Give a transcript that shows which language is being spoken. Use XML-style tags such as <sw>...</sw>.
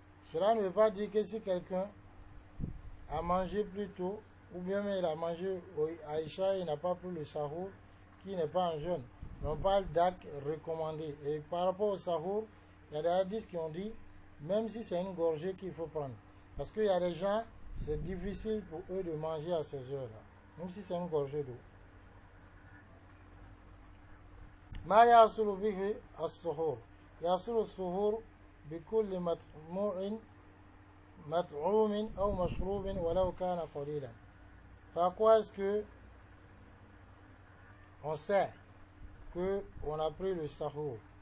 <fr>Cela ne veut pas dire que si quelqu'un a mangé plus tôt, ou bien il a mangé à Isha et il n'a pas pris le sahur, qui n'est pas en jeûne. On parle d'actes recommandés. Et par rapport au sahur, il y a des hadiths qui ont dit, même si c'est une gorgée qu'il faut prendre. Parce qu'il y a des gens, c'est difficile pour eux de manger à ces heures-là. Même si c'est une gorgée d'eau.</fr> <ar>ما يحصل به السحور يحصل السحور بكل مطعوم أو مشروب ولو كان قليلا.</ar> <fr>Par quoi est-ce que on sait qu'on a pris le sahur?</fr>